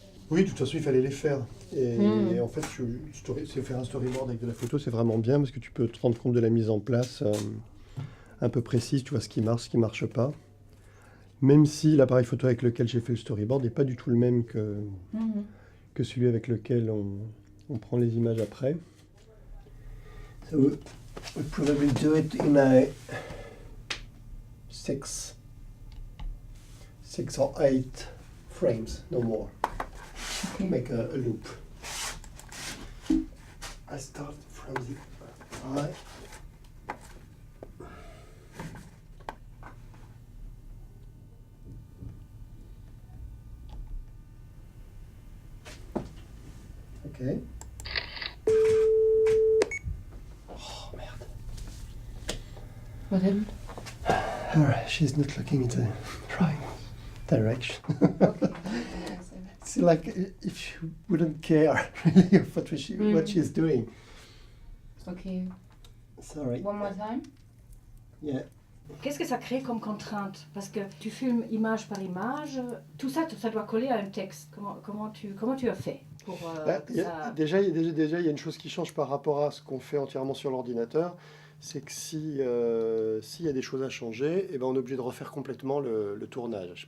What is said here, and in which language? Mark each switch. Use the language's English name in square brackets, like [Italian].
[French] Oui, de toute façon, il fallait les faire. Et en fait, faire un storyboard avec de la photo, c'est vraiment bien parce que tu peux te rendre compte de la mise en place un peu précise, tu vois ce qui marche pas. Même si l'appareil photo avec lequel j'ai fait le storyboard n'est pas du tout le même que celui avec lequel on prend les images après. [English] So we probably do it in a six or eight frames, no more. Okay. Make a loop. I start from the eye. Okay. [French] Oh merde. [English] What happened? She's not looking in the right direction. It's like if she wouldn't care really of what she's doing. Okay. Sorry. One more time. Yeah. [French] Qu'est-ce que ça crée comme contrainte? Parce que tu filmes image par image, tout ça, ça doit coller à un texte. Comment tu as fait pour que ça... Déjà, il y a une chose qui change par rapport à ce qu'on fait entièrement sur l'ordinateur, c'est que s'il y a des choses à changer, eh ben on est obligé de refaire complètement le tournage.